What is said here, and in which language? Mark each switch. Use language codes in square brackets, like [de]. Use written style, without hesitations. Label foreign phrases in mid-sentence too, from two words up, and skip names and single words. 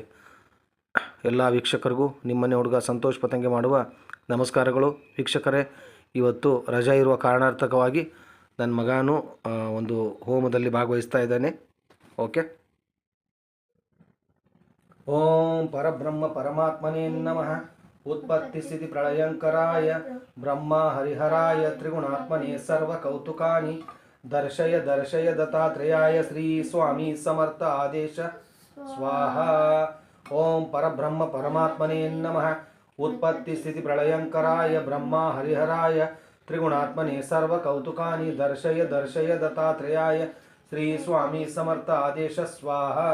[kn] ಎಲ್ಲ ವೀಕ್ಷಕರಿಗೂ ನಿಮ್ಮನೆ ಹುಡುಗ ಸಂತೋಷ್ ಪತಂಗೆ ಮಾಡುವ ನಮಸ್ಕಾರಗಳು. ವೀಕ್ಷಕರೇ, ಇವತ್ತು ರಜಾ ಇರುವ ಕಾರಣಾರ್ಥಕವಾಗಿ ನನ್ನ ಮಗನೂ ಒಂದು ಹೋಮದಲ್ಲಿ ಭಾಗವಹಿಸ್ತಾ ಇದ್ದಾನೆ. [sa] ಓಕೆ. ಓಂ ಪರಬ್ರಹ್ಮ ಪರಮಾತ್ಮನೇ ನಮಃ. उत्पत्ति स्थिति प्रलयंकराय ब्रह्मा हरिहराय त्रिगुणात्मने सर्व कौतुकानि दर्शय दर्शय दत्तात्रेयाय श्री स्वामी समर्थ आदेश स्वाहा. ओम परब्रह्म परमात्मने नमः. उत्पत्ति स्थिति प्रलयंकराय ब्रह्मा हरिहराय त्रिगुणात्मने सर्व कौतुकानि दर्शय दर्शय दत्तात्रेयाय श्री स्वामी समर्थ आदेश स्वाहा.